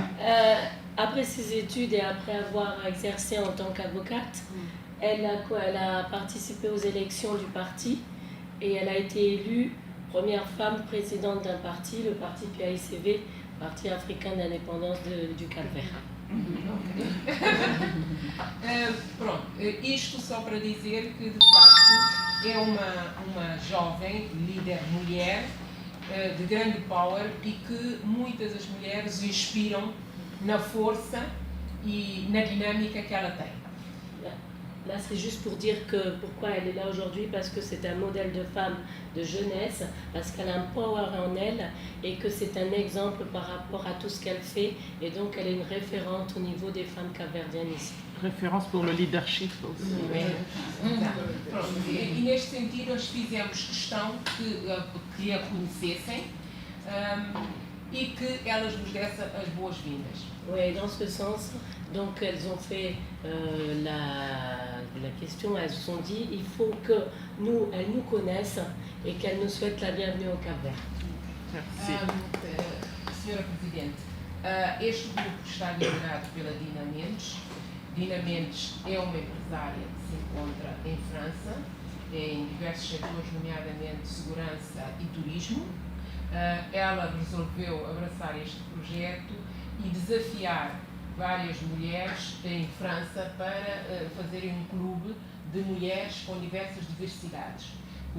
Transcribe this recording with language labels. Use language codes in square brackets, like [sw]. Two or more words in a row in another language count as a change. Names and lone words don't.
[fr] Après ses études et après avoir exercé en tant qu'avocate, elle a participé aux élections du parti et elle a été élue première femme présidente d'un parti, le parti PAICV, Parti africain d'indépendance du Cap-Vert. [pt] Pronto, isto só para dizer que de facto é uma jovem líder mulher de grande power e que muitas das mulheres inspiram na força e na dinâmica que ela tem. [fr] Là, c'est juste pour dire que pourquoi elle est là aujourd'hui, parce que c'est un modèle de femme de jeunesse, parce qu'elle a un power en elle et que c'est un exemple par rapport à tout ce qu'elle fait et donc elle est une référente au niveau des femmes capverdiennes ici. Référence pour le leadership aussi. [pt] E neste sentido nós fizemos questão que a conhecessem e que elas nos dessem as boas-vindas. [fr] Oui, dans ce sens, donc elles ont fait la question, elles se sont dit, il faut qu'elles nous connaissent et qu'elles nous souhaitent la bienvenue au Cap-Vert. [pt] Senhora Presidente, este grupo está liderado pela Dina Mendes. Dina Mendes é uma empresária que se encontra em França, em diversos setores, nomeadamente segurança e turismo. Ela resolveu abraçar este projeto e desafiar várias mulheres em França para fazerem um clube de mulheres com diversas diversidades.